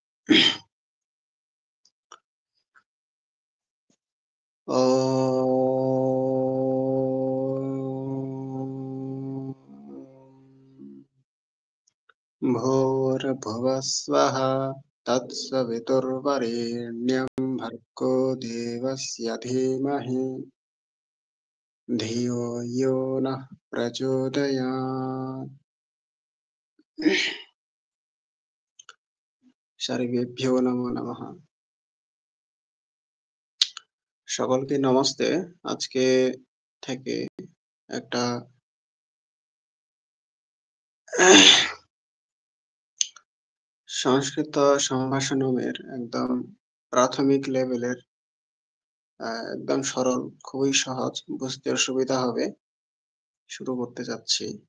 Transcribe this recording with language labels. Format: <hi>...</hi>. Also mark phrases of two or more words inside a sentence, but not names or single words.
<sa>ॐ भूर्भुवः स्वः तत्सवितुर्वरेण्यं भर्गो देवस्य धीमहि धियो यो नः प्रचोदयात्। सर्वेभ्यो नमो नमः।</sa> <bn>সকলকে নমস্তে। আজকে থেকে একটা সংস্কৃত সম্ভাষণের একদম প্রাথমিক লেভেলের একদম সরল, খুবই সহজ, বুঝতে সুবিধা হবে, শুরু করতে যাচ্ছি।</bn>